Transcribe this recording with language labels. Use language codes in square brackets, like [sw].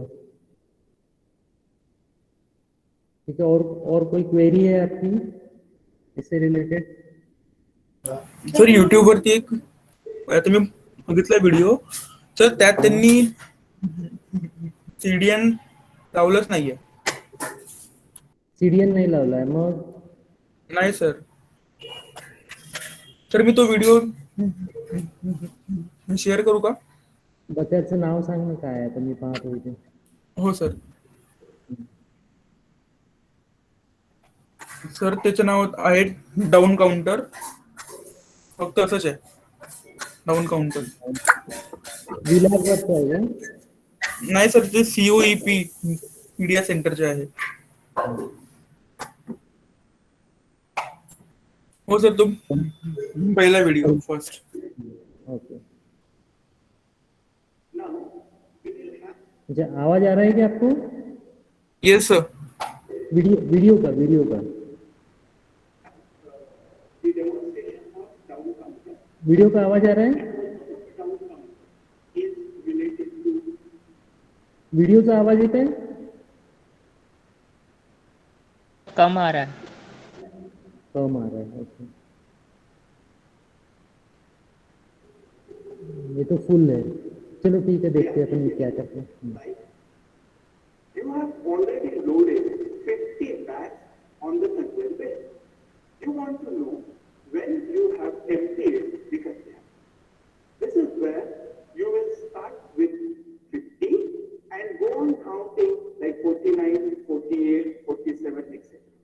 [hi] ठीक है, और कोई क्वेरी है आपकी इससे रिलेटेड? [mr] सर YouTube वरती एक आता मी बघितला व्हिडिओ, तर त्यात त्यांनी CDN लावलंच नाहीये. CDN नाही लावलाय मग? नाही सर. तर मी तो व्हिडिओ शेअर करू का? त्याचं नाव सांग ना काय आहे, तर मी पाहतो इथे. हो सर. सर त्याचं नाव आहे डाऊन काउंटर, फक्त असंच आहे, डाऊन काउंटर. विलासवरचं आहे का? नाही सर, ते COEP मीडिया सेंटरचे आहे. हो सर, तो पहिला व्हिडिओ फर्स्ट. [hi] ओके, अच्छा आवाज आ रहा है क्या आपको? [en] Yes sir. [hi] वीडियो का वीडियो का आवाज आ रहा है? [mr] वीडियोचा आवाज येत आहे? [hi] कम आ रहा है. कम आ रहा है, ओके. ये तो फुल है. चलो ठीक है, देखते हैं अपन ये क्या करते हैं. [en] You have already loaded 50 bags on the conveyor belt. You want to know when you have emptied the conveyor. This is where you will start with 50 and go on counting like 49, 48, 47, etc.